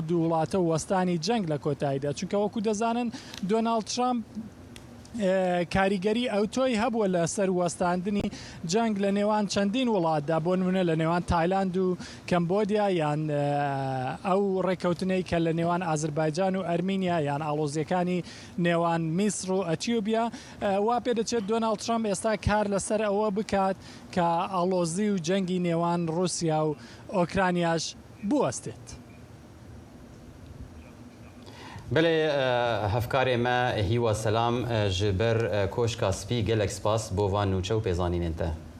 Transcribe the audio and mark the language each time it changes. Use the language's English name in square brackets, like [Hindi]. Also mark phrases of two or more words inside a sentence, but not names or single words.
[Central Kurdish] دوو وڵاتە و وەستانی جەنگ لە کۆتاییدا، چونکە وەکو دەزانن دۆناڵد ترەمپ کاریگەری ئەوتۆی هەبووە لە سەر وەستاندنی جەنگ لە نێوان چەندین وڵاتدا، بۆ نمونە لە نێوان تایلاند و کەمبۆدیا یان ئەو ڕێکەوتنەی کە لە نێوان ئازربایجان و ئەرمینیا یان ئاڵۆزیەکانی نێوان میسر و ئەتیۆبیا. وا پێدەچێت دۆناڵد ترەمپ ئێستا کار لەسەر ئەوە بکات کە ئاڵۆزی و جەنگی نێوان رووسیا و ئۆکرانیاش بوەستێت. [Kurdish] بله هفکاری ما هیوا سلام جبر کوشکا سپی گلک سپاس بو وان نوچه و پیزانین انته